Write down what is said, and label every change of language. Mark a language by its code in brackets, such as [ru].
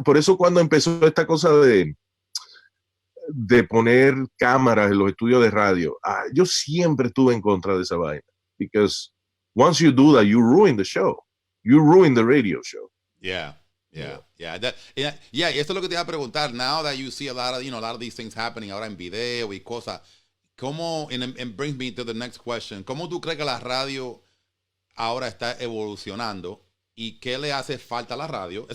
[es] Por eso cuando empezó esta cosa de poner cámaras en los estudios de radio, yo siempre estuve en contra de esa vaina. [en] Because once you do that, you ruin the show. You ruin the radio show. Yeah. [es] Esto es lo que te iba a preguntar. [en] Now that you see a lot of these things happening [es] ahora en video y cosas, ¿cómo, [en] and brings me to the next question, [es] ¿cómo tú crees que la radio ahora está evolucionando y qué le hace falta a la radio?